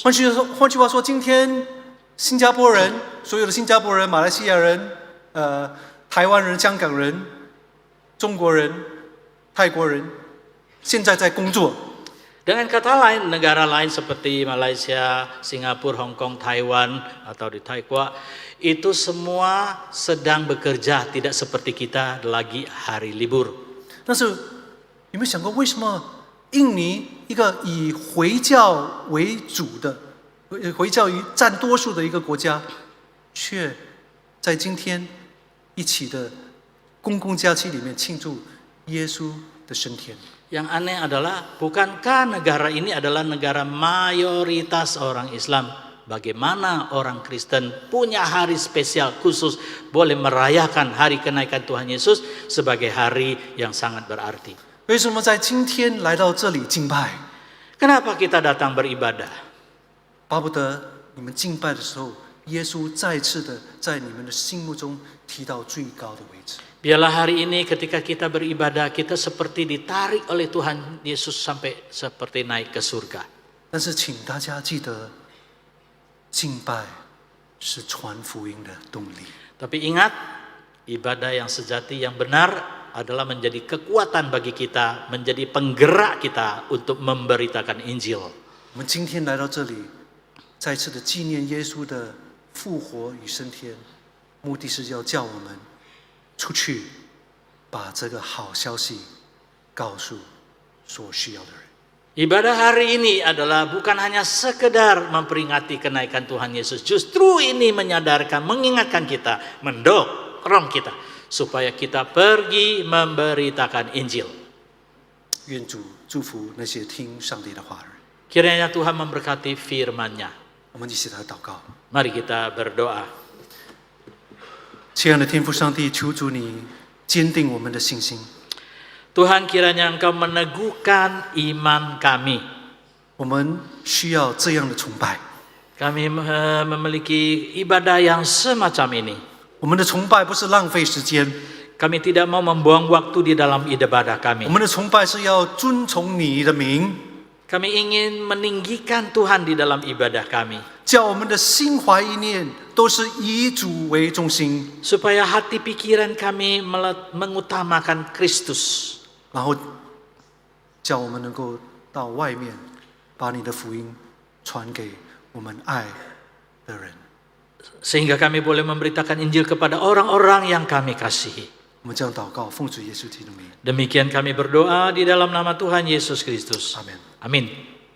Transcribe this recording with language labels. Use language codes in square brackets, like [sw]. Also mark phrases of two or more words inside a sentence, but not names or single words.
[zh] 换句话说，今天新加坡人，所有的新加坡人、马来西亚人、台湾人、香港人、中国人、泰国人，现在在工作。 [id] Dengan kata lain, negara lain seperti Malaysia, Singapura, Hong Kong, Taiwan, atau di Taipei, itu semua sedang bekerja, tidak seperti kita lagi hari libur. [zh] 但是有没有想过，为什么印尼一个以回教为主的、回教占多数的一个国家，却在今天一起的公共假期里面庆祝耶稣的升天？ [id] Yang aneh adalah, bukankah negara ini adalah negara mayoritas orang Islam? Bagaimana orang Kristen punya hari spesial khusus, boleh merayakan hari kenaikan Tuhan Yesus sebagai hari yang sangat berarti? [zh] 为什么在今天来到这里敬拜？ [id] Kenapa kita datang beribadah? [zh] 巴不得你们敬拜的时候，耶稣再次的在你们的心目中提到最高的位置。 [id] Biarlah hari ini ketika kita beribadah, kita seperti ditarik oleh Tuhan Yesus sampai seperti naik ke surga. [zh] 但是请大家记得，敬拜是传福音的动力。 [id] Tapi ingat, ibadah yang sejati, yang benar adalah menjadi kekuatan bagi kita, menjadi penggerak kita untuk memberitakan Injil. [zh] 我们今天来到这里，再次的纪念耶稣的复活与升天，目的是要叫我们出去，把这个好消息告诉所需要的人。 [id] Ibadah hari ini adalah bukan hanya sekedar memperingati kenaikan Tuhan Yesus. Justru ini menyadarkan, mengingatkan kita, mendorong kita supaya kita pergi memberitakan Injil. [zh] 愿主祝福那些听上帝的话的人。 [id] Kiranya Tuhan memberkati firman-Nya. [zh] 我们一起来祷告。 [id] Mari kita berdoa. [zh] 亲爱的天父上帝，求主你坚定我们的信心。 [id] Tuhan, kiranya Engkau meneguhkan iman kami. [zh] 我们需要这样的崇拜。 [id] Kami memiliki ibadah yang semacam ini. [zh] 我们的崇拜不是浪费时间， [id] Kami tidak mau membuang waktu di dalam ibadah [zh] 我 [id] kami. [zh] 们的崇拜是要尊崇你的名， [id] Kami ingin meninggikan Tuhan di dalam ibadah kami. [zh] 叫我们的心怀意念都是以主为中心， [id] Supaya hati pikiran kami mengutamakan Kristus. [zh] 然后叫我们能够到外面把你的福音传给我们爱的人。 [id] Sehingga kami boleh memberitakan Injil kepada orang-orang yang kami kasihi. [zh] 我们这样祷告，奉主耶稣基督的名， [id] Demikian kami berdoa di dalam nama Tuhan Yesus Kristus. [zh] 阿门。 [id] Amin.